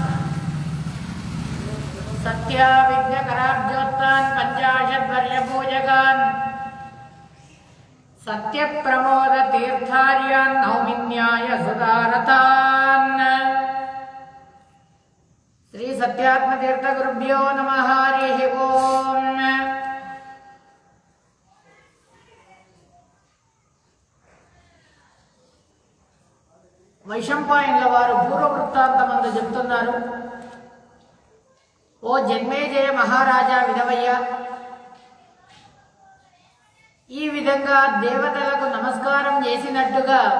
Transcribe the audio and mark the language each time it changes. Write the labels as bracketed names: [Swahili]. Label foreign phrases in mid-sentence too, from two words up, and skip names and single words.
[Sanskrit] सत्याविघ्नकराब्जोत्तान् पञ्चाशद्वर्षपूजकान् सत्यप्रमोदतीर्थार्यान् नौमिन्याय सुधारतान्। श्री सत्यात्मतीर्थगुरुभ्यो नमः। हरिः ओम्। [Telugu] వైశంపాయనుల వారు పూర్వవృత్తాంతమందు చెప్తున్నారు. ఓ జన్మేజయ మహారాజా విధవయ్య, ఈ విధంగా దేవతలకు నమస్కారం చేసినట్టుగా